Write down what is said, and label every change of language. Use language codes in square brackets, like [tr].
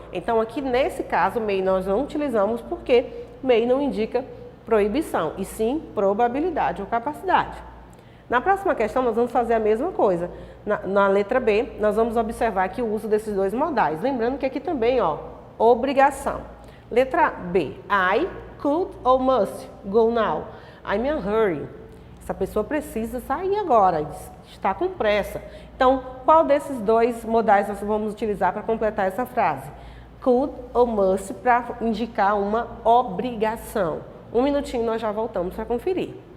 [pt] Então aqui nesse caso, may nós não utilizamos porque may não indica proibição, e sim probabilidade ou capacidade. Na próxima questão, nós vamos fazer a mesma coisa. Na letra B, nós vamos observar aqui o uso desses dois modais. Lembrando que aqui também, ó, obrigação. Letra B, [en] I could ou must go now. I'm in a hurry. [pt] Essa pessoa precisa sair agora, está com pressa. Então, qual desses dois modais nós vamos utilizar para completar essa frase? Could ou must para indicar uma obrigação. Um minutinho nós já voltamos para conferir.